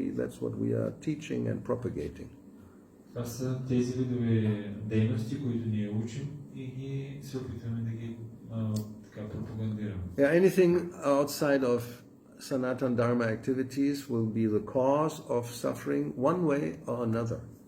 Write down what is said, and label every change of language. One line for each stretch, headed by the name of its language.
English: That's what we are teaching and propagating.
Bulgarian: Това са тези видове дейности, които ние учим и ги се опитваме да ги така пропагандираме.
English: Yeah, anything outside of Sanatan Dharma activities will be the cause of suffering one way or another.